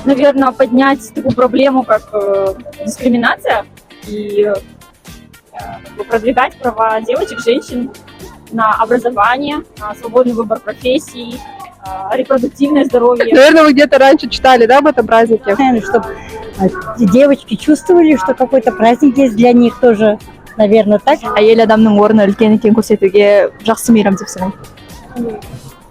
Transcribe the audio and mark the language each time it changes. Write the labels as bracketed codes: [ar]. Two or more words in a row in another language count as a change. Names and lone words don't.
[ru] Наверное, поднять такую проблему, как дискриминация и продвигать права девочек, женщин на образование, на свободный выбор профессий, репродуктивное здоровье. Наверное, вы где-то раньше читали, да, об этом празднике? Чтобы девочки чувствовали, что какой-то праздник есть для них тоже, наверное, так. [kk] Әйел адамның орны үлкен екенін көрсетуге жақсы мейрам деп санаймын.